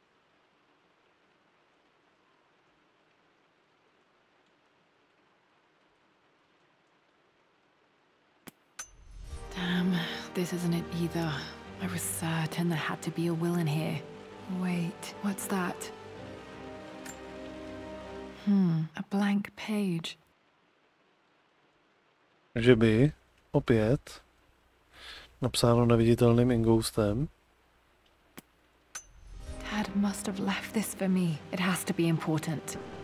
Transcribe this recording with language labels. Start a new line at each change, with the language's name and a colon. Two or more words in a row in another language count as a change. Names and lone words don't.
English: Damn, this isn't it either. I was certain there had to be a will in here. Wait, what's that? A blank page.
Czech: Že by opět napsáno neviditelným ingoustem.
English: Dad must have left this for me. It has to be important.